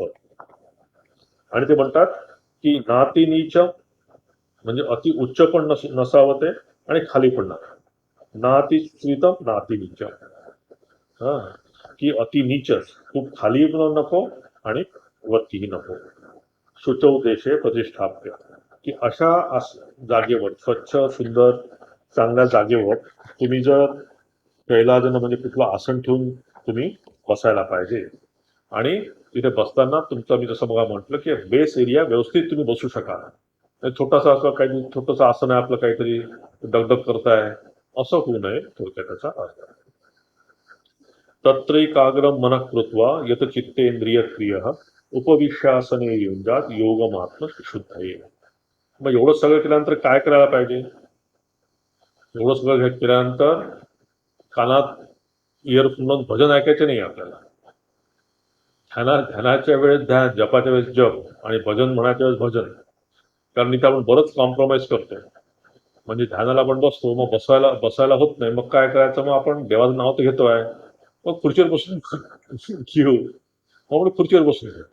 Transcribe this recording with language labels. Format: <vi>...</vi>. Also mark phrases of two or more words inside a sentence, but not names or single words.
<mr>आणि ते म्हणतात की</mr> <sa>नाती नीच,</sa> <mr>म्हणजे अति उच्च पण नसावं ते, आणि खाली पण नसावं.</mr> <sa>नाती स्त्रीतम नाती नीच,</sa> <mr>हा, की अति नीचच, खूप खाली पण नको आणि वरतीही नको.</mr> <sa>शुचौ देशे प्रतिष्ठाप्य,</sa> <mr>की अशा जागेवर, स्वच्छ सुंदर चांगल्या जागेवर तुम्ही जर कैलासन म्हणजे कुठलं आसन ठेवून तुम्ही बसायला पाहिजे. आणि तिथे बसताना तुमचं, मी जसं बघा म्हटलं की</mr> <en>base area</en> <mr>व्यवस्थित तुम्ही बसू शकाल. छोटासा असं काही छोटंसं आसन आहे आपलं, काहीतरी डगडग करताय असं होऊ नये, थोडक्यात त्याचा अर्थ.</mr> <sa>तत्रैकाग्रम मनः कृत्वा यत चित्तेंद्रिय क्रिय उपविश्यासने युंजात योगमात्म शुद्धये.</sa> <mr>मग एवढं सगळं केल्यानंतर काय करायला पाहिजे? एवढं सगळं केल्यानंतर कानात इयरफोन भजन ऐकायचे नाही आपल्याला. ध्यानाच्या वेळेस ध्यान, जपाच्या वेळेस जप, आणि भजन म्हणायच्या वेळेस भजन. कारण इथे आपण बरंच कॉम्प्रोमाइज करतोय. म्हणजे ध्यानाला आपण बसतो, मग बसायला होत नाही, मग काय करायचं, मग आपण देवाचं नाव तर घेतोय, मग खुर्चीवर बसून घेऊ, मग आपण खुर्चीवर बसून घेऊ.</mr>